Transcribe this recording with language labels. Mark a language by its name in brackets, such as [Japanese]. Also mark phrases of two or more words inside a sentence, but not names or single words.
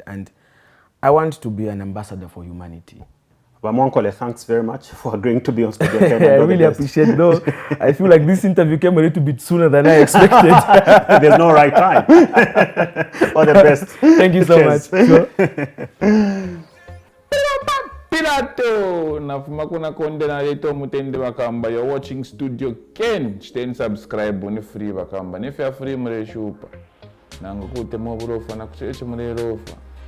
[English] And I want to be an ambassador for humanity. Bamonkole, thanks very much for agreeing to be on Studio Ken. I really appreciate it, though. I feel like this interview came a little bit sooner than I expected. There's no right time. All the best. Thank you so much. Sure. [Bemba] Pilato nafuma kuna konde na leto mutende bakamba. [English] You're watching Studio Ken. [Bemba] Chiteni subscribe ni free bakamba. Nefe ya free mreshupa. Nangu kute mo burofa na kucheche mrerofa.